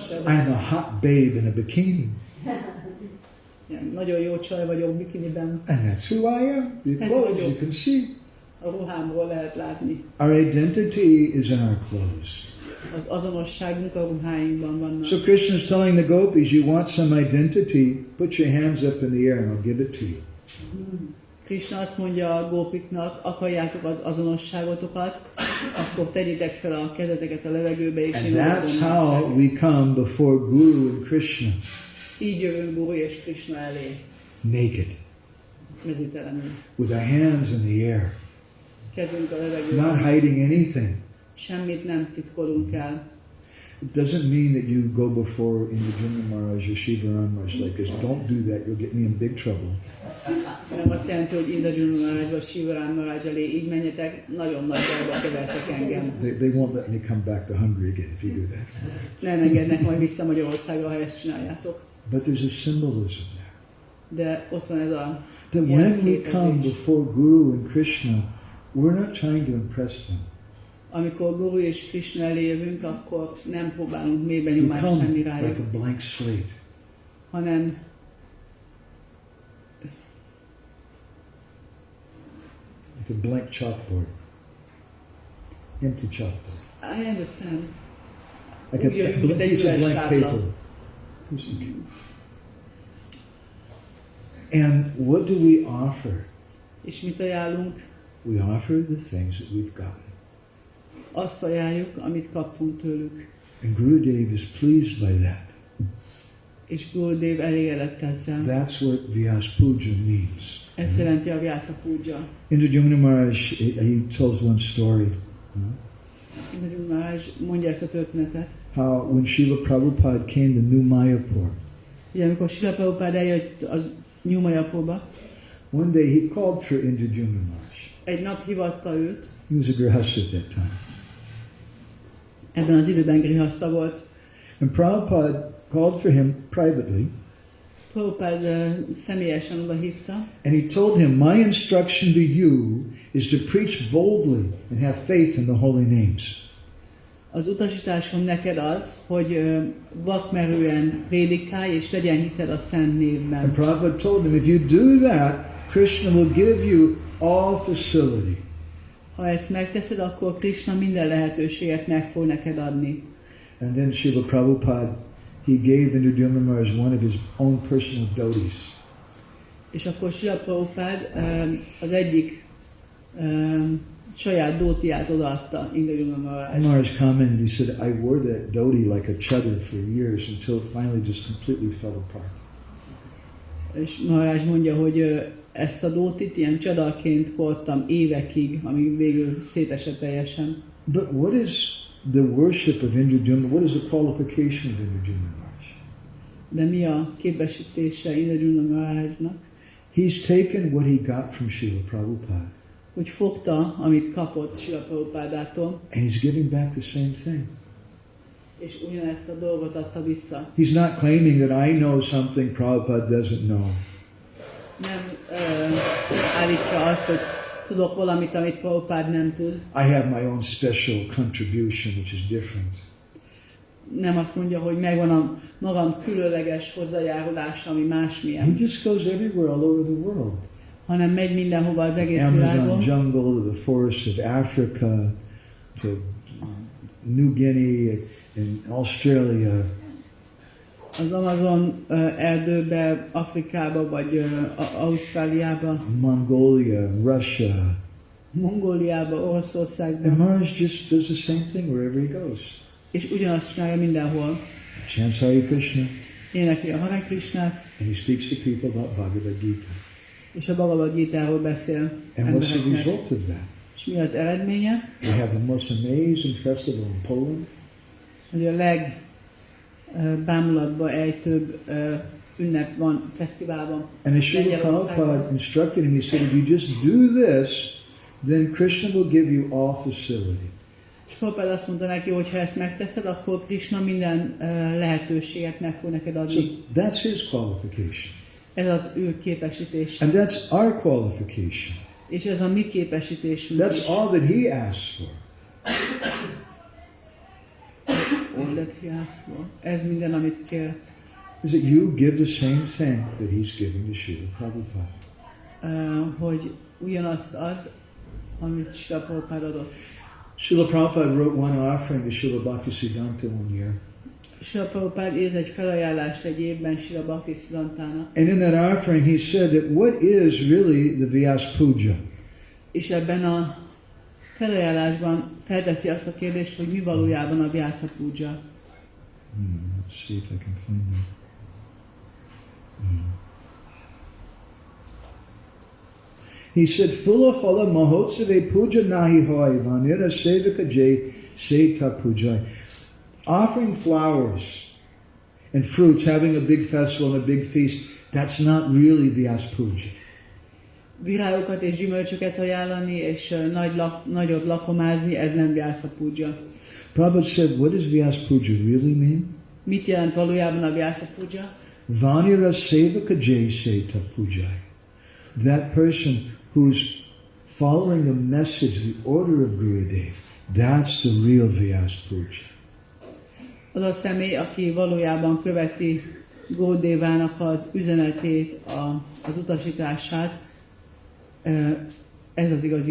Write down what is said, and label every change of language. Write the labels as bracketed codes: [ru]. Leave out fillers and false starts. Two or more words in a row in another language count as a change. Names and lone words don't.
[en] I'm a hot babe in a bikini. [hu] Ilyen nagyon jó csaj vagyok bikiniben. [en] And that's who I am. The clothes you can see. [hu] A ruhámból lehet látni. [en] Our identity is in our clothes. [hu] Az azonosságunk a ruháinkban vannak. [en] So Krishna is telling the gopis, you want some identity, put your hands up in the air and I'll give it to you. [hu] Krishna azt mondja a gópiknak, akarjátok az azonosságotokat, akkor tegyétek fel a kezeteket a levegőbe, és [en] And [hu] én [en] that's how we come before Guru and Krishna. [hu] Így jövünk Guru és Krishna elé, [en] Naked. [hu] mezítelenül. [en] With our hands in the air. [hu] Kezünk a levegőben. [en] Not hiding anything. [hu] Semmit nem titkolunk el. [en] It doesn't mean that you go before Indradyumna Maharaja or Shiva Maharaj like this. Don't do that, you'll get me in big trouble. [hu] Nem azt jelenti, hogy Indradyumna Maharaja vagy Shiva Maharaj elé így menjetek, nagyon nagy bajba kevertek engem. [en] They won't let me come back to Hungary again if you do that. [hu] Nem engednek majd vissza Magyarországra, ha ezt csináljátok. [en] But there's a symbolism there. [hu] De ott van ez a [en] That when we come before Guru and Krishna, we're not trying to impress them. [hu] Amikor Guru és Krishna elé jövünk, akkor nem próbálunk mély [en] We [hu] benyomást [en] come [hu] tenni [en] like [hu] rájuk, [en] a blank slate. [hu] hanem [en] Like a blank chalkboard. Empty chalkboard. I understand. Like a piece of blank paper. And what do we offer? [hu] És mit ajánlunk? [en] We offer the things that we've gotten. [hu] Azt ajánljuk, amit kaptunk tőlük. [en] And Gurudev is pleased by that. [hu] És Gurudev elégedett ezzel. [en] That's what Vyasa-puja means. [hu] Ez jelenti a Vyasa-puja. [en] Indradyumna Maharaj, he tells one story. [hu] Indradyumna Maharaja mondja ezt a történetet. [en] How when Srila Prabhupada came to New Mayapur, [hu] Ugye, amikor Srila Prabhupada eljött az New Mayapurba, [en] one day he called for Indradyumna Maharaj. [hu] egy nap hívatta őt, [en] He was a grihasta at that time. [hu] ebben az időben grihaszta volt. [en] And Prabhupada called for him privately, [hu] Prabhupada személyesen oda hívta, [en] and he told him, my instruction to you is to preach boldly and have faith in the holy names. [hu] az utasításom neked az, hogy vakmerően prédikálj, és legyen hited a Szent [en] And [hu] névben. [en] Prabhupada told him, if you do that, Krishna will give you all facility. [hu] Ha ezt megteszed, akkor Krishna minden lehetőséget meg fog neked adni. [en] And then Srila Prabhupada, he gave Indradyumna Maharaj one of his own personal dotis. [hu] És akkor Srila Prabhupád az egyik saját dótiát odaadta Indradyumna Maharaj. [en] Maharaj commented, he said, I wore that dhoti like a chadar for years until it finally just completely fell apart. [hu] És Maharaj mondja, hogy ezt a dótit ilyen csadarként hordtam évekig, amíg végül szétesett teljesen. [en] But what is the worship of Indradyumna? What is the qualification of Indradyumna Maharaj? [hu] De mi a képesítése Indradyumna Maharajnak? [en] He's taken what he got from Srila Prabhupada. [hu] Hogy fogta, amit kapott Srila Prabhupádától, [en] And he's giving back the same thing. [hu] és ugyanezt a dolgot adta vissza. [en] He's not claiming that I know something Prabhupada doesn't know. [hu] Nem állítja azt, hogy tudok valamit, amit Prabhupád nem tud. [en] I have my own special contribution, which is different. [hu] Nem azt mondja, hogy megvan a magam különleges hozzájárulása, ami másmilyen. [en] He just goes everywhere all over the world. [hu] Hanem megy mindenhova az egész Amazon világon. [en] jungle, to the forests of Africa, to New Guinea and Australia. [hu] Az Amazon erdőbe, Afrikába vagy Ausztráliába, [en] Mongolia, Russia. [hu] Mongóliába, [en] And [hu] Oroszországban. [en] Maharaj just does the same thing wherever he goes. [hu] És ugyanazt csinálja mindenhol. [en] Chants Hare Krishna, [hu] Énekli a Hare Krishnát, [en] and he speaks to people about Bhagavad Gita. [hu] és a Bhagavad Gítáról beszél [en] And what's the [hu] embereknek. [en] result of that? [hu] És mi az eredménye? [en] We have the most amazing festival in Poland. [hu] Hogy a legbámulatba ejtőbb ünnep van fesztiválban. [en] And as Srila Prabhupada instructed him, he said, if you just do this, then Krishna will give you all facility. [hu] És Prabhupád azt mondta neki, hogy ha ezt megteszed, akkor Krishna minden lehetőséget meg fog neked [en] So [hu] adni. [en] that's his qualification. [hu] Ez az ő képesítés. [en] And that's our qualification. [hu] És ez a mi képesítésünk [en] That's [hu] is. [en] all that he asks for. All that he asked for. [hu] Ez minden, amit kért. [en] Is that you give the same thing that he's giving to Srila Prabhupada. [hu] Hogy ugyanazt ad, amit Srila Prabhupád adott. [en] Srila Prabhupada wrote one offering to Srila Bhaktisiddhanta one year. [hu] Srila Prabhupád írt egy felajánlást egy évben Srila Bhaktisiddhantának. [en] And in that offering he said that what is really the Vyasa-puja? És ebben a felajánlásban felteszi azt a kérdést, hogy mi valójában a Vyasa-puja. Let's see if I can find that. He said, [bn] ফুল ফল মহোৎসবে পূজা নাহি হয় বাণীর সেবক যায় সেটা পূজাই. [en] Offering flowers and fruits, having a big festival and a big feast, that's not really Vyasa-puja. [hu] Virágokat és gyümölcsöket ajánlani, és nagyot lakomázni, ez nem Vyasa-puja. [en] Prabhupada said, what does Vyasa-puja really mean? [hu] Mit jelent valójában a Vyasa-puja? [bn] বাণীর সেবক যায় সেটা পূজাই. [en] That person who's following the message, the order of Gurudev, that's the real Vyasa-puja. [hu] Az a személy, aki valójában követi Gaudiya-nak az üzenetét, az utasítását, ez az igazi